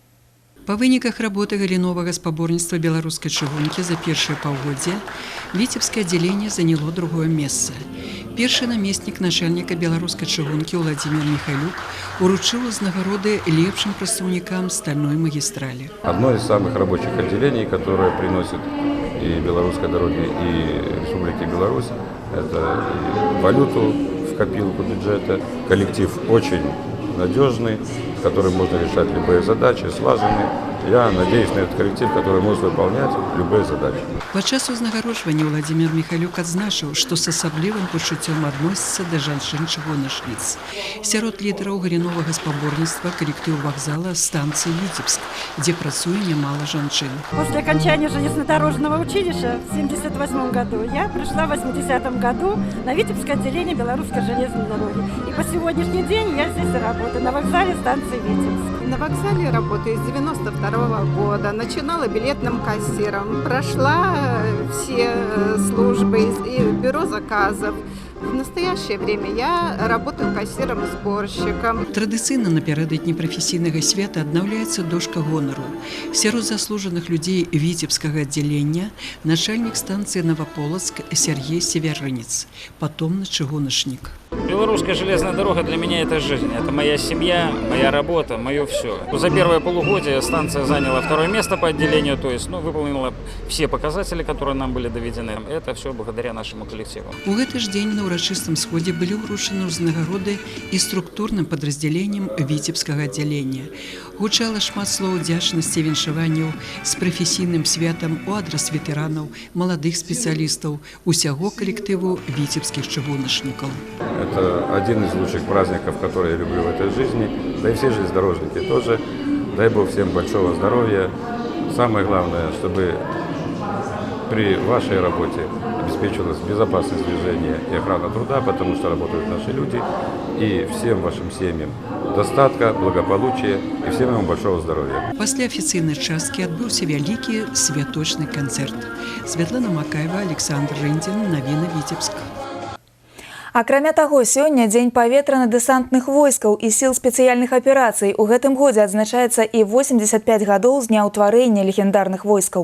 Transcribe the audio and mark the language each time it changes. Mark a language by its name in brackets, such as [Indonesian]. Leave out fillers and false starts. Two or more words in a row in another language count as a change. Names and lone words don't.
[Belarusian] По выніках работы галіновага спаборніцтва беларускай чыгункі за першае паўгоддзе Віцебскае аддзяленне заняло другое месца. Першы намеснік начальніка беларускай чыгункі Владимир Михайлюк уручыў узнагароды лепшым прадстаўнікам стальной магістралі. [Russian] Одно из самых рабочих отделений, которое приносит и белорусской дороге, и Республике Беларусь, это валюту в копилку бюджета. Коллектив очень надежный, с которым можно решать любые задачи, слаженный. Я надеюсь на этот коллектив, который может выполнять любые задачи. [Belarusian] Падчас узнагароджвання Владимир Михайлюк адзначыў, што з асаблівым пачуццём адносіцца да жанчын-чыгуначніц. Сярод лідараў галіновага спаборніцтва калектыў вакзала станцыі Віцебск, дзе працуе нямала жанчын. [Russian] После окончания железнодорожного училища в 1978 году я пришла в 1980 году на Витебское отделение Белорусской железной дороги. И по сегодняшний день я здесь работаю на вокзале станции Витебск. На вокзале работаю с 92 года. Начинала билетным кассиром. Прошла все службы и бюро заказов. В настоящее время я работаю кассиром-сборщиком. [Belarusian] Традыцыйна напярэдадні прафесійнага свята аднаўляецца дошка гонару. Сярод заслужаных людзей Віцебскага аддзялення начальнік станцыі Новополоцк Сергей Северынец, патомны чыгуначнік. [Russian] Белорусская железная дорога для меня это жизнь, это моя семья, моя работа, мое все. За первое полугодие станция заняла второе место по отделению, то есть выполнила все показатели, которые нам были доведены. Это все благодаря нашему коллективу. [Belarusian] У гэты ж дзень на ўрачыстым сходзе былі ўручаны ўзнагароды і структурным падраздзяленнем Віцебскага аддзялення. Гучала шмат слоў удзячнасці, віншаванняў з прафесійным святам у адрас ветэранаў, маладых спецыялістаў, усяго калектыву віцебскіх чыгуначнікаў. [Russian] Это один из лучших праздников, которые я люблю в этой жизни. Да и все железнодорожники тоже. Дай Бог всем большого здоровья. Самое главное, чтобы при вашей работе обеспечивалась безопасность движения и охрана труда, потому что работают наши люди. И всем вашим семьям достатка, благополучия и всем вам большого здоровья. [Belarusian] Пасля афіцыйнай часткі адбыўся вялікі святочны канцэрт. Святлана Макаева, Александр Рындзін, навіны Віцебск. Акрамя таго, сёння дзень паветрана-дэсантных войскаў і сіл спецыяльных аперацый. У гэтым годзе адзначаецца і 85 гадоў з дня ўтварэння легендарных войскаў.